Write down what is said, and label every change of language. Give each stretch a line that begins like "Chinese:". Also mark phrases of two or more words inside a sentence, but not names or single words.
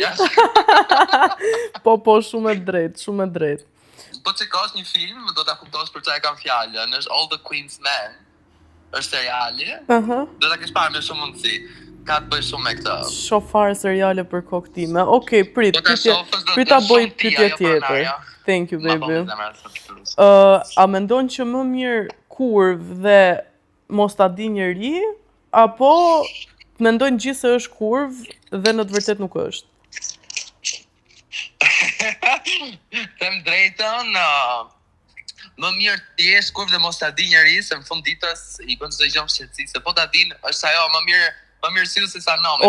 Albanian: Po, shumë e drejt. Po që ka është një film, do ta kuptosh për çfarë kam fjalën, është All the Queen's Men. Është seriali. Do ta kesh parë me shumë mundësi. Ka të bëj shumë me këtë. Shoh fare seriale për kokë time. Okej, prit ta bëj pyetje tjetër.
English: Thank you, baby.
Albanian: A mendon që më mirë kurv dhe mos ta di njeri, apo mendojnë gjithë se është kurv dhe në të vërtet nuk është? Them drejtën, më mirë të jesh kurv dhe mos ta di njeri, se në fund ditës i bën çdo gjë shqetësi, se po ta din, është ajo më mirë sill se sa nomi.